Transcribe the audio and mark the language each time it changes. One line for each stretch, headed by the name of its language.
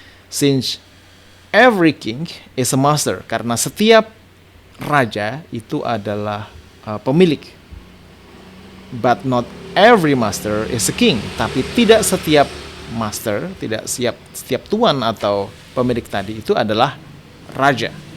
English: Since every king is a master,
Indonesian: karena setiap raja itu adalah pemilik.
English: But not every master is a king.
Indonesian: Tapi tidak setiap master, tidak setiap tuan atau pemilik tadi itu adalah raja.